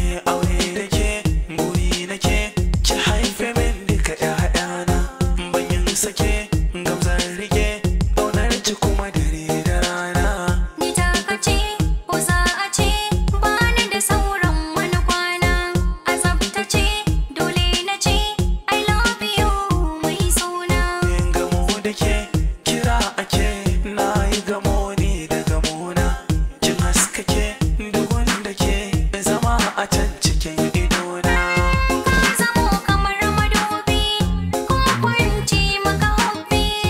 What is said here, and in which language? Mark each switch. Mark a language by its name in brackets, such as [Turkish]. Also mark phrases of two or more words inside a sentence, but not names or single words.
[Hausa] Aure da ke, buri na ke, ki haife min duka ƴaƴana. Ban yin sake, gam zan rike, ƙaunar ki kuma dare da rana. Ni taka ce, ko za a ce, ba ni da sauran wani kwana. A tsaftace, dole na ce, [English] I love you, [Hausa] mai suna. Gamo da ke, kira ake, na yi gamo ni da gamona. Kin haskake, duk wanda ke zama a can cikin idona. Ka zamo kamar madubi, ko kwanci maka hobby.